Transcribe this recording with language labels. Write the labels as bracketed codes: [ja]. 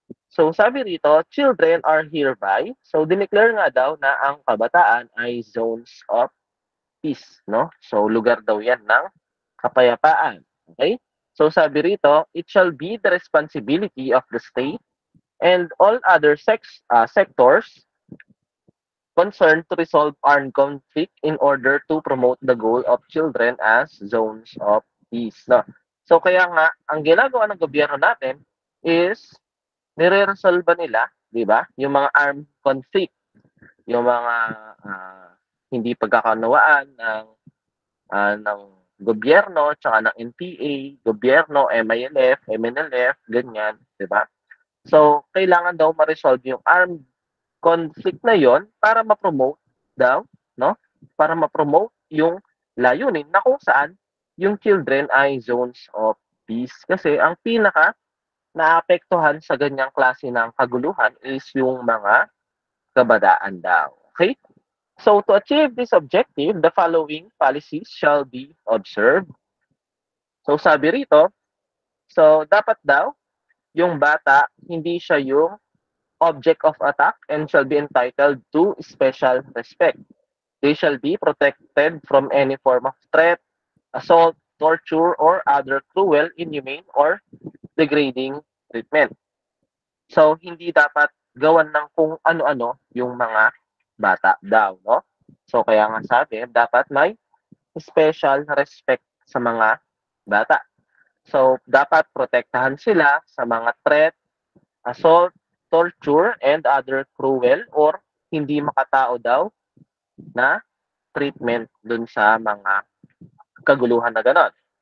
[en] So, [tl] sabi rito, [en] children are hereby. [tl] So, dineclare nga daw na ang kabataan ay zones of peace, no? So, lugar daw yan ng kapayapaan. Okay? So, sabi rito, it shall be the responsibility of the state and all other sectors concerned to resolve armed conflict in order to promote the goal of children as zones of peace, no? So, kaya nga, ang ginagawa ng gobyerno natin is nire-resolve nila, 'di ba? Yung mga armed conflict, yung mga hindi pagkakaunawaan ng gobyerno tsaka ng NPA, gobyerno, MILF, MNLF, ganyan, 'di ba? So, kailangan daw ma-resolve yung armed conflict na yon para ma-promote daw, no? Para ma-promote yung layunin na kung saan yung children ay zones of peace. Kasi ang pinaka naapektuhan sa ganyang klase ng kaguluhan is yung mga kabataan daw. [en] Okay? So, to achieve this objective, the following policies shall be observed. So, [tl] sabi rito, so dapat daw, yung bata, hindi siya yung [en] object of attack and shall be entitled to special respect. They shall be protected from any form of threat, assault, torture, or other cruel, inhumane, or degrading treatment. [tl] So, hindi dapat gawan ng kung ano-ano yung mga bata daw, no? So, kaya nga sabi, dapat may special respect sa mga bata. So, dapat protektahan sila sa mga threat, assault, torture, and other cruel or hindi makatao daw na treatment dun sa mga kaguluhan na ganon.